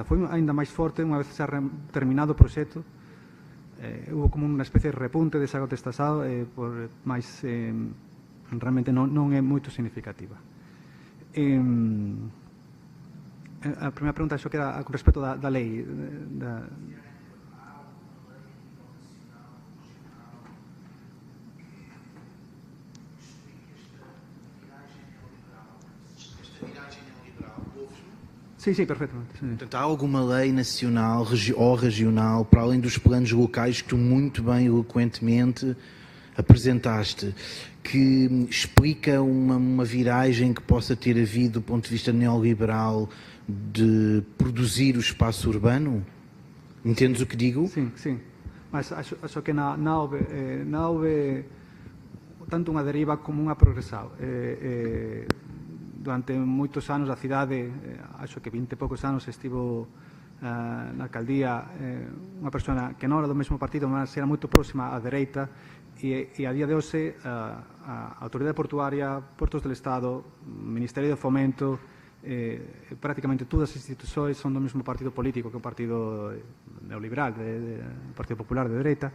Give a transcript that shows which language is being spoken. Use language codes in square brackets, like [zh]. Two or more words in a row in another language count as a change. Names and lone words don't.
[gl] Foi aínda máis forte unha vez xa terminado o proxecto. Houve como unha especie de repunte desa contestación, mas realmente non é moito significativa. A primeira pregunta, xo que era con respecto da lei. [pt] Sim, perfeitamente. Sim. Portanto, há alguma lei nacional ou regional, para além dos planos locais que tu muito bem, eloquentemente apresentaste, que explica uma viragem que possa ter havido do ponto de vista neoliberal de produzir o espaço urbano? Entendes o que digo? Sim. Mas acho que não houve tanto [gl] unha deriva como unha progresão. Durante moitos anos a cidade, [pt] acho que 20 e poucos anos, [gl] estivo na alcaldía unha persona que non era do mesmo partido, mas era moito próxima á dereita, e a día de hoxe a Autoridade Portuaria, Portos del Estado, Ministerio de Fomento, prácticamente todas as institucións son do mesmo partido político que o partido neoliberal, o Partido Popular de dereita.